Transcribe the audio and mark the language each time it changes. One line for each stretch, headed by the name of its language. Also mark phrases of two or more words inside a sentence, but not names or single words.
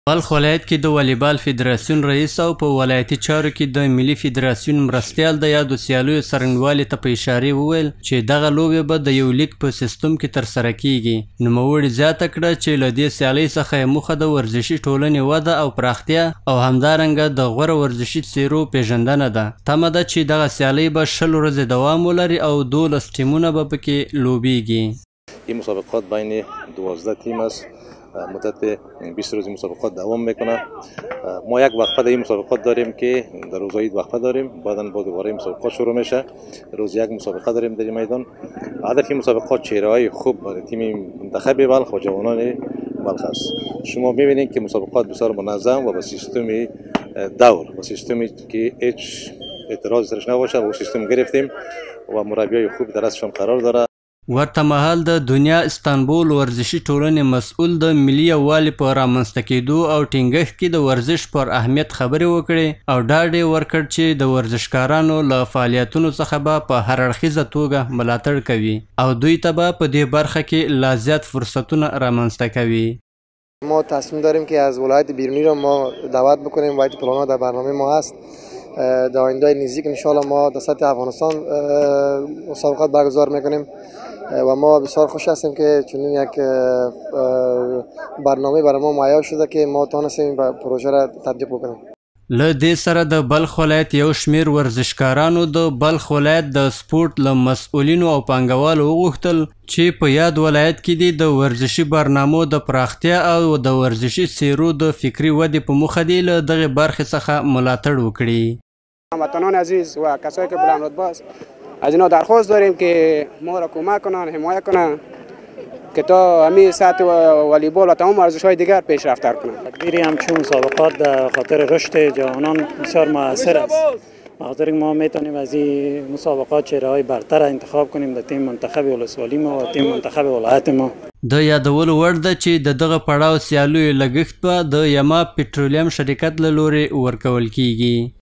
Pashto: بلخ ولایت کې د والیبال فدراسیون رئیس او په ولایتي چارو کې د ملي فدراسیون مرستیال د یادو سیالیو څرنګوالي ته په اشارې وویل چې دغه لوبې به د یو لیګ په سیستم کې ترسره کیږي. نوموړي زیاته کړه چې له دې سیالۍ څخه یې موخه د ورزشي ټولنې وده او پراختیا او همدارنګه د غوره ورزشي څیرو پیژندنه ده. تمه ده چې دغه سیالۍ به 10 ورځې دوام ولري او 12 ټیمونه به پکې لوبیږي.
Persian: این مسابقات بین 12 تیم است. مدت 20 روزی مسابقات دوام میکنه. ما یک وقفه در این مسابقات داریم که در روز عید وقفه داریم، بعدا با دوباره مسابقات شروع میشه. روز یک مسابقه داریم در این میدان. هدف این مسابقات چهره‌های خوب برای تیم منتخب بلخ و جوانان بلخ است. شما میبینید که مسابقات بسیار منظم و با سیستم دور و سیستمی که هیچ اعتراض درش نباشه و سیستم گرفتیم و مربیای خوب در دستشان قرار داره.
Pashto: ورته مهال د دنیا استانبول ورزشي ټولنې مسؤل د ملي یووالي په رامنځته کېدو او ټینګښت کې د ورزش پر اهمیت خبرې وکړې او ډاډ یې ورکړ چې د ورزشکارانو له فعالیتونو څخه به په هر اړخیزه توګه ملاتړ کوي او دوی ته به په دې برخه کې لا زیات فرصتونه رامنځته کوي.
Persian: ما تصمیم داریم که از ولایت بیرونی را ما دعوت بکنیم. ولایت پلانا در برنامه ما هست. در آینده نزدیک
Arabic: ان شاء الله
Persian: ما در سطح افغانستان مسابقات برگزار میکنیم و ما بسیار خوش هستیم که چنین یک برنامه برای ما مهیا شده که ما تونستیم پروژه را تطبیق بکنیم.
Pashto: له دې سره د بلخ ولایت یو شمیر ورزشکارانو د بلخ ولایت د سپورت له مسؤلینو او پانګوالو وغوښتل چې په یاد ولایت کې د ورزشي برنامو د پراختیا او د ورزشي څیرو د فکري ودې په موخه دی له دغه برخې څخه ملاتړ وکړي.
Persian: هموطنان عزیز و کسایی که بلند رتبه است از اینا درخواست داریم که ما را کمک کنن، حمایت کنن که تا همین سطح والیبال و تمام ورزش‌های دیگر پیشرفت کنند. تدبیر همچون مسابقات در خاطر رشد جوانان بسیار موثر است. بخاطر ما میتونیم از این مسابقات چهره‌های برتر انتخاب کنیم در تیم منتخب ولسوالی ما و تیم منتخب ولایت ما.
Pashto: د یادولو وړ ده چې د دغه پړاو سیالیو لګښت به د یما پټرولیم شرکت له لورې ورکول کیږي.